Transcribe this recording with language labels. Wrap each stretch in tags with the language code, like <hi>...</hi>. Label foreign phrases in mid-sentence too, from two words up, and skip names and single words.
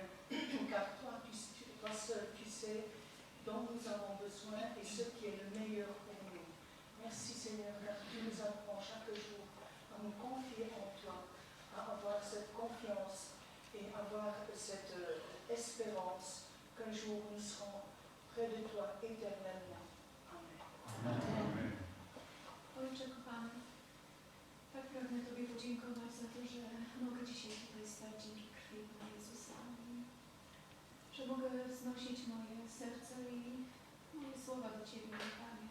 <fr>Car toi seul, tu sais dont nous avons besoin et ce qui est le meilleur pour nous. Merci Seigneur, car tu nous apprends chaque jour à nous confier en toi, à avoir cette confiance et avoir cette espérance qu'un jour nous serons près de toi éternellement. Amen. Amen.</fr> <pl>Ojcze kochany, tak pragnę Tobie podziękować za to, że mogę dzisiaj tutaj stać dzięki krwi Pana Jezusa. Że mogę wznosić moje serce i moje słowa do Ciebie, mój Panie.</pl>